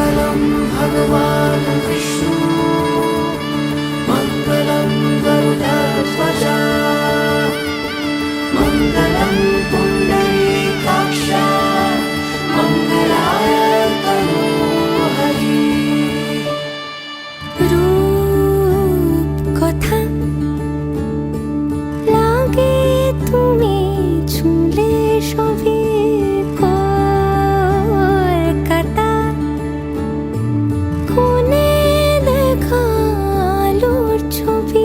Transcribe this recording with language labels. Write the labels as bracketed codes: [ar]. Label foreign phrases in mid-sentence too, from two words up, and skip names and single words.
[sa] मङ्गलं भगवान् विष्णु मङ्गलं गरुडध्वजा मङ्गलं पुण्डरीकाक्ष मङ्गलाय तनोहरि [bn] রূপ কথা লাগে তুমি ছুঁলে সবই কলকাতা কোণে দেখা আলোর ছবি